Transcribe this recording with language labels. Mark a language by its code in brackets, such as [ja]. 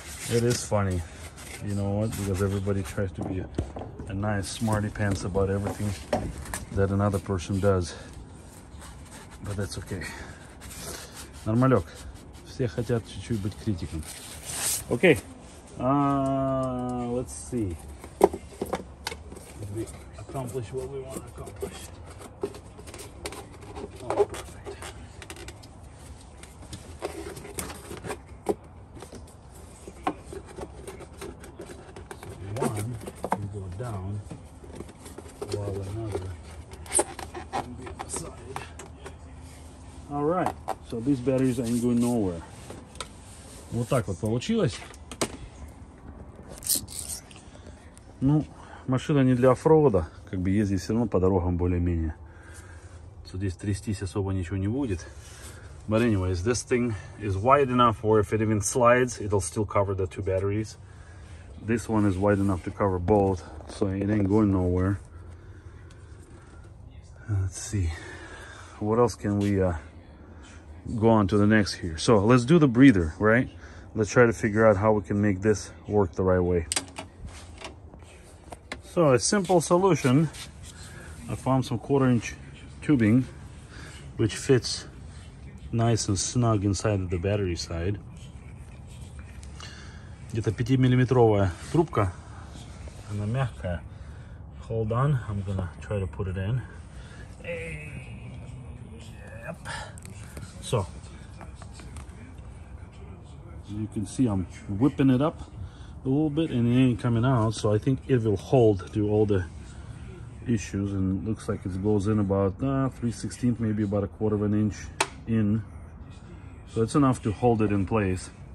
[en] It is funny, you know what, because everybody tries to be a nice smarty pants about everything that another person does. But that's okay. [ru] Нормалек. Все хотят чуть-чуть быть критиком. [en] Okay. Let's see. Did we accomplish what we want to accomplish? Oh, perfect. So one can go down while another can be on the side. All right. So these batteries ain't going nowhere. [ru] Вот так вот получилось. Ну, машина не для оффроуда, как бы ездить все равно по дорогам более-менее. So, здесь трястись особо ничего не будет. [en] But anyways, this thing is wide enough where if it even slides, it'll still cover the 2 batteries. This one is wide enough to cover both, so it ain't going nowhere. Let's see, what else can we go on to the next here? So let's do the breather, right? Let's try to figure out how we can make this work the right way. So a simple solution, I found some 1/4-inch tubing which fits nice and snug inside of the battery side. [ru] Где-то 5-миллиметровая трубка, она мягкая. [en] Hold on, I'm gonna try to put it in. Yep. So you can see I'm whipping it up a little bit and it ain't coming out, so I think it will hold through all the issues, and it looks like it goes in about 3/16, maybe about 1/4 of an inch in, so it's enough to hold it in place.